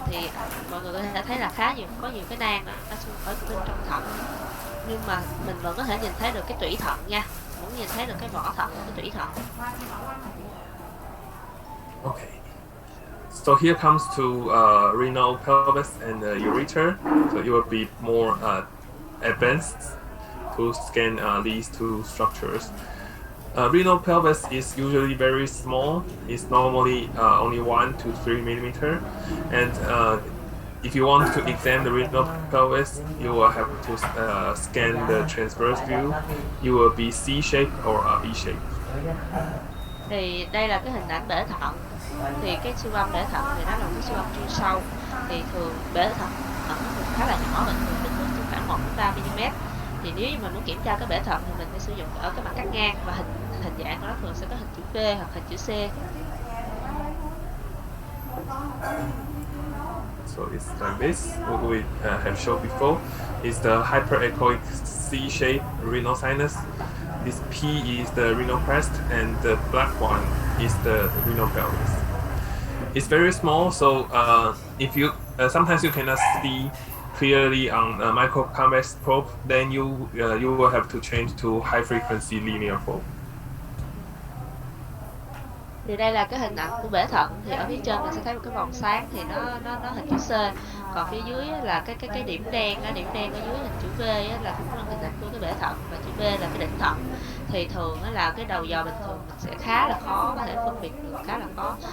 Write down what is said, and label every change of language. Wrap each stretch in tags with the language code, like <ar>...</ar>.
<vi>Thì mọi người có thể thấy là có nhiều cái nang ở bên trong thận, nhưng mà mình vẫn có thể nhìn thấy được cái tủy thận nha, vẫn nhìn thấy được cái vỏ thận, cái tủy thận.</vi> <en>Okay. So here comes to renal pelvis and ureter. So it will be more advanced to scan these two structures. Renal pelvis is usually very small. It's normally only 1 to 3 millimeter, and if you want to examine the renal pelvis, you will have to scan the transverse view. You will be C-shaped or E-shaped.</en> <vi>Thì đây là cái hình ảnh bể thận. Thì cái siêu âm bể thận thì nó là một cái siêu âm chuyên sâu. Thì thường bể thận nó thường khá là nhỏ, bình thường kích thước chỉ khoảng 1 đến 3 mm. Thì nếu như mình muốn kiểm tra cái bể thận thì mình phải sử dụng ở cái mặt cắt ngang, và hình dạng của nó thường sẽ có hình chữ V hoặc hình chữ C.</vi> <en>So it's like this. What we have shown before is the hyperechoic C-shaped renal sinus. This P is the renal crest, and the black one is the renal pelvis. It's very small, so if you sometimes you cannot see clearly on a microconvex probe, then you will have to change to high frequency linear probe.</en> <vi>Thì đây là cái hình ảnh của bể thận. Thì ở phía trên mình sẽ thấy một cái vòng sáng, thì nó hình chữ C. Còn phía dưới là cái điểm đen ở dưới hình chữ V là cũng là hình ảnh của cái bể thận, và chữ B là cái đỉnh thận. Thì thường là cái đầu dò bình thường mình sẽ khá là khó có thể phân biệt được, khá là khó.</vi>